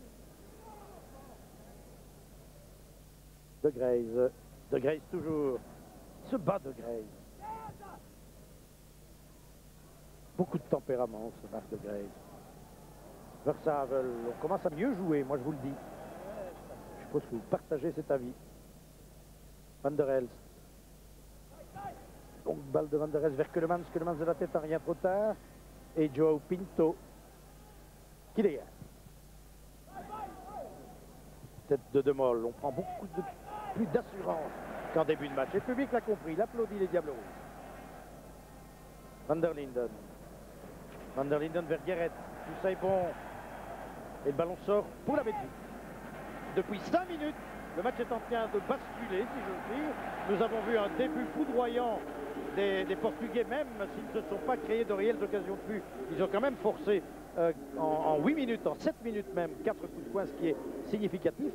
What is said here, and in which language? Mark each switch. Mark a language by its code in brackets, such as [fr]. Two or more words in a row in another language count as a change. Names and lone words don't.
[fr] De Grace. De Grace toujours. Se bat De Grace. Beaucoup de tempérament ce Marc De Grace. Versavel, on commence à mieux jouer, moi je vous le dis. Je suppose que vous partagez cet avis. Van der Elst. Donc balle de Van der Elst vers Keulemans. Keulemans de la tête, rien trop tard. Et Joe Pinto qui dégage. Tête de Demol. On prend beaucoup plus d'assurance qu'en début de match. Et le public l'a compris, il applaudit les Diables Rouges. Van der Linden. Van der Linden vers Guéretz. Tout ça est bon. Et le ballon sort pour la Belgique. Depuis 5 minutes, le match est en train de basculer, si j'ose dire. Nous avons vu un début foudroyant des Portugais, même s'ils ne se sont pas créés de réelles occasions de but. Ils ont quand même forcé en 8 minutes, en 7 minutes même, 4 coups de poing, ce qui est significatif.